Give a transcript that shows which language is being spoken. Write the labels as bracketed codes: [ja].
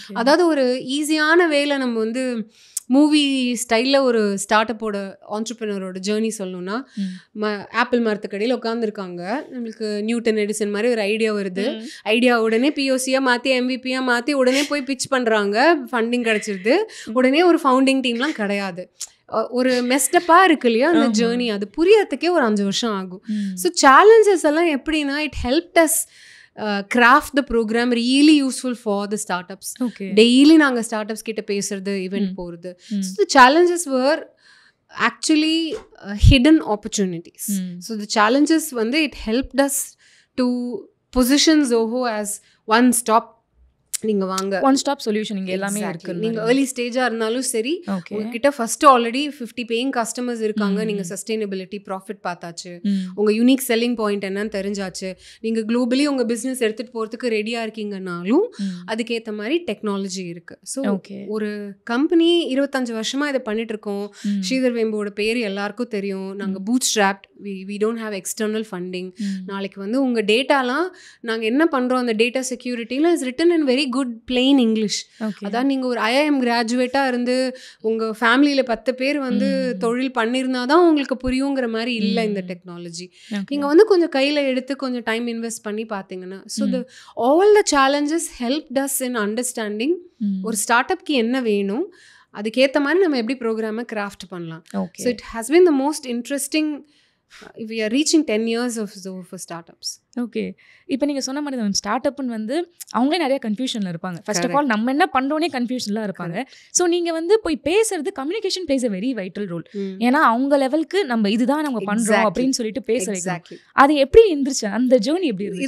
[ta] அதாவது ஒரு ஈஸியான வேலை நம்ம வந்து மூவி ஸ்டைலில் ஒரு ஸ்டார்ட் அப்போட ஆண்டர்ப்ரனரோட ஜேர்னி சொல்லணும்னா, ஆப்பிள் மரத்துக்கடையில் உட்காந்துருக்காங்க, நம்மளுக்கு நியூட்டன் எடிசன் மாதிரி ஒரு ஐடியா வருது. ஐடியா உடனே பிஓசியாக மாற்றி எம்விபியாக மாற்றி உடனே போய் பிச் பண்ணுறாங்க, ஃபண்டிங் கிடச்சிருது. உடனே ஒரு ஃபவுண்டிங் டீம்லாம் கிடையாது. ஒரு மெஸ்டப்பாக இருக்கு இல்லையா அந்த ஜேர்னி, அது புரியறதுக்கே ஒரு 5 வருஷம் ஆகும். [en] so challenges [ta] எல்லாம் எப்படின்னா, [en] It helped us craft the program really useful for the startups. [ta] Daily நாங்கள் ஸ்டார்ட் கிட்ட பேசுறது, ஈவெண்ட் போகிறது. [en] So the challenges were actually hidden opportunities. So the challenges வந்து it helped us to position Zoho as one stop. [ta] நீங்க வாங்க, one stop solution இங்கே எல்லாமே இருக்கு. நீங்கள் ஏர்லி ஸ்டேஜாக இருந்தாலும் சரி, உங்ககிட்ட ஃபர்ஸ்ட் ஆல்ரெடி 50 பேயிங் கஸ்டமர்ஸ் இருக்காங்க, நீங்கள் சஸ்டைனபிலிட்டி ப்ராஃபிட் பார்த்தாச்சு, உங்கள் யூனிக் செல்லிங் பாயிண்ட் என்னன்னு தெரிஞ்சாச்சு, நீங்கள் குளோபலி உங்கள் பிஸ்னஸ் எடுத்துகிட்டு போகிறதுக்கு ரெடியாக இருக்கீங்கன்னாலும் அதுக்கேற்ற மாதிரி டெக்னாலஜி இருக்குது. ஸோ ஒரு கம்பெனி 25 வருஷமாக இதை பண்ணிட்டு இருக்கோம். ஸ்ரீதர் வெம்போட பேர் எல்லாருக்கும் தெரியும். நாங்கள் boot strapped, [en] We don't have external funding. [ta] நாளைக்கு வந்து உங்கள் டேட்டாலாம் நாங்கள் என்ன பண்ணுறோம், அந்த data செக்யூரிட்டியில் [en] Is written in very good plain English. [ta] அதான் நீங்கள் ஒரு IIM கிராஜுவேட்டாக இருந்து உங்கள் ஃபேமிலியில் 10 பேர் வந்து தொழில் பண்ணியிருந்தாதான் உங்களுக்கு புரியுங்கிற மாதிரி இல்லை இந்த டெக்னாலஜி. நீங்கள் வந்து கொஞ்சம் கையில் எடுத்து கொஞ்சம் டைம் இன்வெஸ்ட் பண்ணி பார்த்தீங்கன்னா, [en] so all the challenges helped us in understanding [ta] ஒரு ஸ்டார்ட் அப்க்கு என்ன வேணும், அதுக்கேற்ற மாதிரி நம்ம எப்படி ப்ரோக்ராமை கிராஃப்ட் பண்ணலாம். [en] So it has been the most interesting. We are reaching 10 years of Zoho for startups. Okay. [ta] இப்போ நீங்கள் சொன்ன மாதிரி தான் ஸ்டார்ட் அப்னு வந்து அவங்களே நிறைய கன்ஃபியூஷனில் இருப்பாங்க. ஃபர்ஸ்ட் ஆஃப் ஆல் நம்ம என்ன பண்ணுறோன்னே கன்ஃபியூஷன்லாம் இருப்பாங்க. ஸோ நீங்கள் வந்து போய் பேசுறது, [en] Communication plays a very vital role. [ta] ஏன்னா அவங்க லெவலுக்கு நம்ம இதுதான் நம்ம பண்ணுறோம் அப்படின்னு சொல்லிட்டு பேச வைக்கலாம். அது எப்படி இருந்துச்சு, அந்த ஜேர்னி எப்படி இருந்துச்சு?